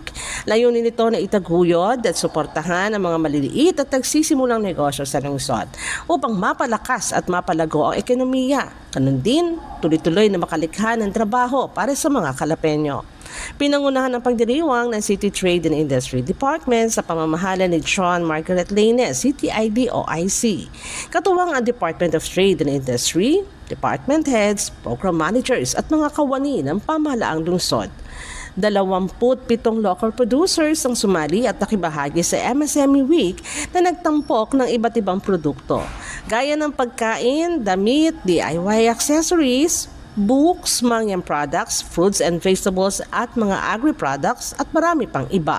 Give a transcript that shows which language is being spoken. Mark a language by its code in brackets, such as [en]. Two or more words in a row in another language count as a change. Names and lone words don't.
[tl] Layunin nito na itaguyod at suportahan ang mga maliliit at nagsisimulang negosyo sa lungsod upang mapalakas at mapalago ang ekonomiya. Ganun din, tuloy-tuloy na makalikha ng trabaho para sa mga Calapeño. Pinangunahan ng pagdiriwang ng City Trade and Industry Department sa pamamahala ni John Margaret Lainez, CTID o IC. Katuwang ang Department of Trade and Industry, [en] department heads, program managers [tl] at mga kawani ng pamahalaang lungsod. 27 local producers ang sumali at nakibahagi sa MSME Week na nagtampok ng iba't ibang produkto, gaya ng pagkain, damit, [en] DIY accessories, books, [tl] mangyang products, [en] fruits and vegetables [tl] at mga agri-products at marami pang iba.